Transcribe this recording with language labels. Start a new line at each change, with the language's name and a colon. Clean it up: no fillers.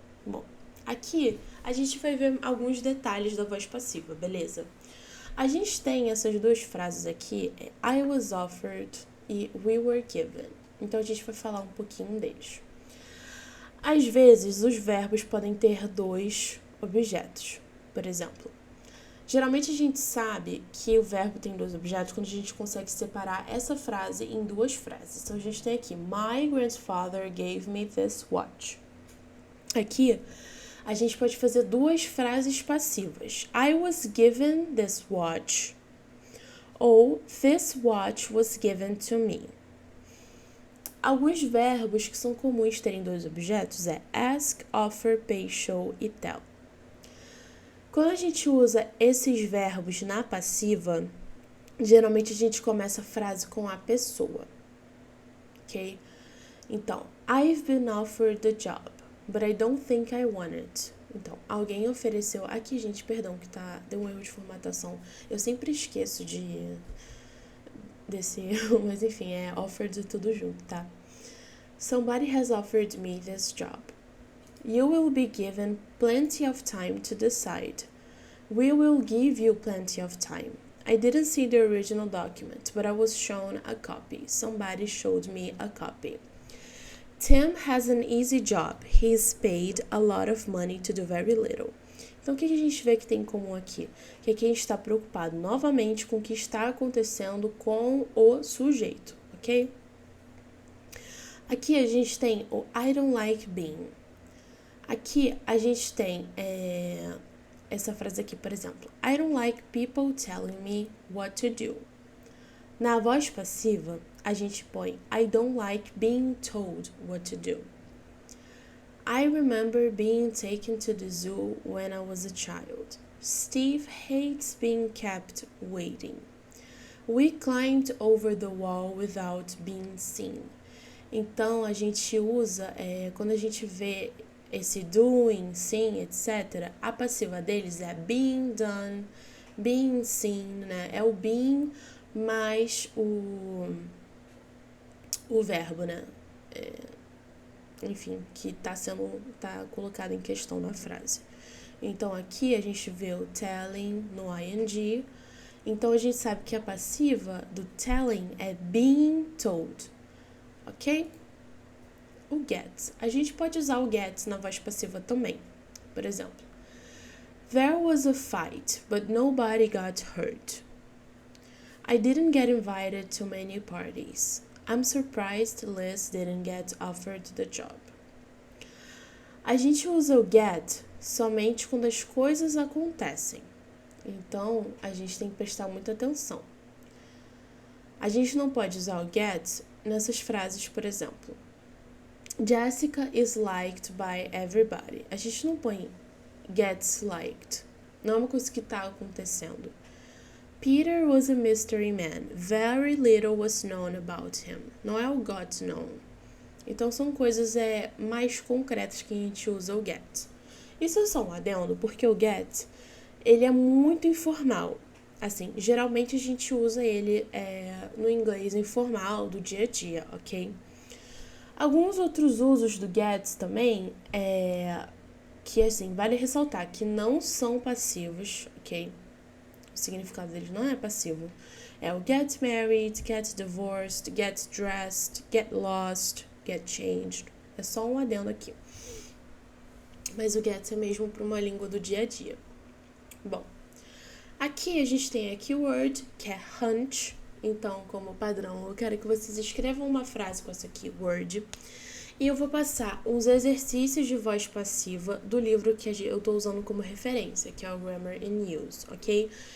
Portuguese: Bom, aqui a gente vai ver alguns detalhes da voz passiva, beleza? A gente tem essas duas frases aqui,
English: I was offered
Portuguese: e
English: we were given.
Portuguese: Então, a gente vai falar um pouquinho deles. Às vezes, os verbos podem ter dois objetos. Por exemplo, geralmente a gente sabe que o verbo tem dois objetos quando a gente consegue separar essa frase em duas frases. Então, a gente tem aqui,
English: My grandfather gave me this watch.
Portuguese: Aqui, a gente pode fazer duas frases passivas.
English: I was given this watch. Ou, this watch was given to me.
Portuguese: Alguns verbos que são comuns terem dois objetos é ask, offer, pay, show e tell. Quando a gente usa esses verbos na passiva, geralmente a gente começa a frase com a pessoa, ok?
English: Então, I've been offered the job, but I don't think I want it.
Portuguese: Então, alguém ofereceu... Aqui, gente, perdão, que deu um erro de formatação. Eu sempre esqueço desse erro, mas enfim, é offered tudo junto, tá?
English: Somebody has offered me this job. You will be given plenty of time to decide. We will give you plenty of time. I didn't see the original document, but I was shown a copy. Somebody showed me a copy. Tim has an easy job. He's paid a lot of money to do very little.
Portuguese: Então, o que a gente vê que tem em comum aqui? Que aqui a gente está preocupado novamente com o que está acontecendo com o sujeito, ok? Aqui a gente tem o
English: I don't like being.
Portuguese: Aqui a gente tem essa frase aqui, por exemplo.
English: I don't like people telling me what to do.
Portuguese: Na voz passiva, a gente põe
English: I don't like being told what to do. I remember being taken to the zoo when I was a child. Steve hates being kept waiting. We climbed over the wall without being seen.
Portuguese: Então, a gente usa, quando a gente vê esse doing, seen, etc., a passiva deles é being done, being seen, né? É o being mais o verbo, né? Enfim, que tá colocado em questão na frase. Então, aqui a gente vê o telling no ing. Então, a gente sabe que a passiva do telling é being told. Ok? O get. A gente pode usar o get na voz passiva também. Por exemplo,
English: There was a fight, but nobody got hurt. I didn't get invited to many parties. I'm surprised Liz didn't get offered the job.
Portuguese: A gente usa o get somente quando as coisas acontecem. Então, a gente tem que prestar muita atenção. A gente não pode usar o get nessas frases, por exemplo.
English: Jessica is liked by everybody.
Portuguese: A gente não põe gets liked. Não é uma coisa que está acontecendo.
English: Peter was a mystery man. Very little was known about him.
Portuguese: Não é o got known. Então, são coisas mais concretas que a gente usa o get. Isso é só um adendo, porque o get, ele é muito informal. Assim, geralmente a gente usa ele no inglês informal do dia a dia, ok? Alguns outros usos do get também que, assim, vale ressaltar que não são passivos, ok? O significado deles não é passivo. É o get married, get divorced, get dressed, get lost, get changed. É só um adendo aqui. Mas o get é mesmo para uma língua do dia a dia. Bom, aqui a gente tem a keyword, que é hunch. Então, como padrão, eu quero que vocês escrevam uma frase com essa keyword. E eu vou passar uns exercícios de voz passiva do livro que eu estou usando como referência, que é o Grammar in Use, ok?